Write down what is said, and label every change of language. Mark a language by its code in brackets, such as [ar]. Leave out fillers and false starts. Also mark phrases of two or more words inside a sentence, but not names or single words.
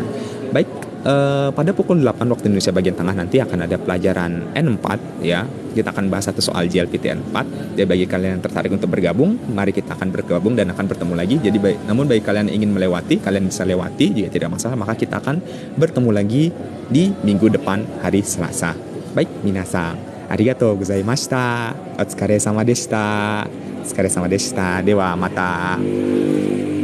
[id] Baik, pada pukul 8 waktu Indonesia bagian tengah nanti akan ada pelajaran N4 ya. Kita akan bahas satu soal JLPT N4. Jadi bagi kalian yang tertarik untuk bergabung, mari kita akan bergabung dan akan bertemu lagi. Jadi namun bagi kalian yang ingin melewati, kalian bisa lewati juga tidak masalah, maka kita akan bertemu lagi di minggu depan hari Selasa. Baik, [ja] 皆さん、ありがとうございました. お疲れ様でした. お疲れ様でした。ではまた。